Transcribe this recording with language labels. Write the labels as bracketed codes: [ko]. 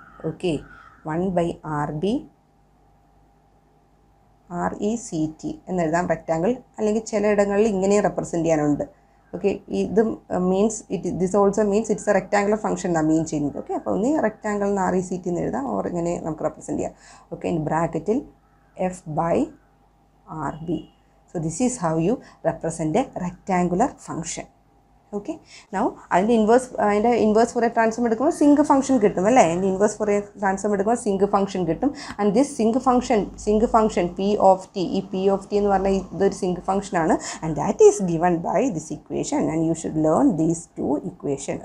[ml] Okay, 1/RB RECT എന്നെഴുതാം rectangle. അല്ലെങ്കിൽ ചിലയിടങ്ങളിൽ ഇങ്ങനെയും റെപ്രസെൻറ്റ് ചെയ്യാനുണ്ട്. ഓക്കെ, ഇത് means [en] this also means it's a rectangular function [ml] എന്നാണ് മീൻ ചെയ്യുന്നത്. ഓക്കെ, അപ്പോൾ ഒന്ന് റെക്റ്റാങ്കിൾ എന്ന് RECT എന്ന് എഴുതാം, ഓർ ഇങ്ങനെ നമുക്ക് റെപ്രസെൻറ്റ് ചെയ്യാം. [en] Okay, in ബ്രാക്കറ്റിൽ F/RB. So this is how you represent a rectangular function. [ml] Okay, now അതിൻ്റെ ഇൻവേഴ്സ് ഫോറിയർ ട്രാൻസ്ഫോം എടുക്കുമ്പോൾ സിങ്ക് ഫംഗ്ഷൻ കിട്ടും അല്ലേ? അതിൻ്റെ ഇൻവേഴ്സ് ഫോറിയർ ട്രാൻസ്ഫോം എടുക്കുമ്പോൾ സിങ്ക് ഫംഗ്ഷൻ കിട്ടും. [en] and this sinc function P(t), [ml] ഈ P(t) എന്ന് പറഞ്ഞാൽ ഇതൊരു സിങ്ക് ഫംഗ്ഷൻ ആണ്. [en] And that is given by this equation. And you should learn these 2 equation.